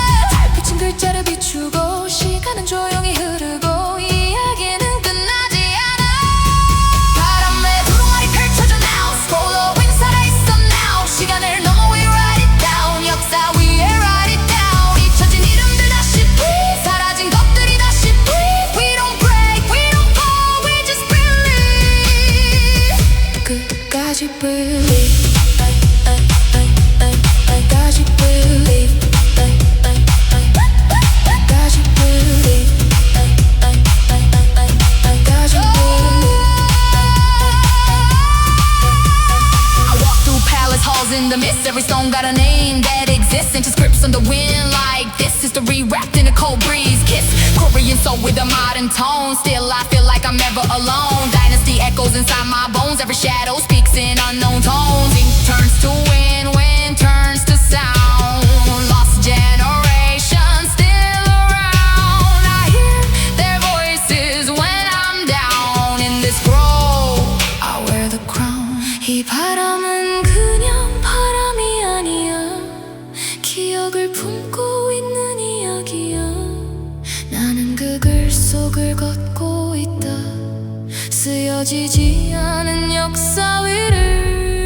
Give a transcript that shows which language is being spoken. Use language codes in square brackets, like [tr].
[ko] 달빛은 글자를 비추고 시간은 조용히 흐르고 이야기는 끝나지 않아. 바람에 두루마리 펼쳐져 [en] now. Following [ko] 살아있어 [en] now. [ko] 시간을 넘어 [en] we write it down. [ko] 역사 위에 [en] write it down. [ko] 잊혀진 이름들 다시 [en] breathe. [ko] 사라진 것들이 다시 breathe. [en] We don't break, we don't fall, we just believe. [ko] 끝까지 [en] believe. [ko] 끝까지 [en] believe. [ko] 끝까지 [en] believe. [ko] 끝까지 [en] believe. I walk through palace halls in the mist. Every stone got a name that exists. Ancient scripts on the wind like this. History wrapped in a cold breeze. Kiss Korean soul with a modern tone. Still I feel like I'm never alone. Dynasty echoes inside my bones. Every shadow speaks in unknown tones. Ink turns to wind, wind turns to sound. Lost generation still around. I hear their voices when I'm down. In this grove I wear the crown. [ko] 이 바람은 그냥 바람이 아니야. 기억을 품고 있는 이야기야. 나는 그 글 속을 걷고 있다. 쓰여지지 않은 역사 위를.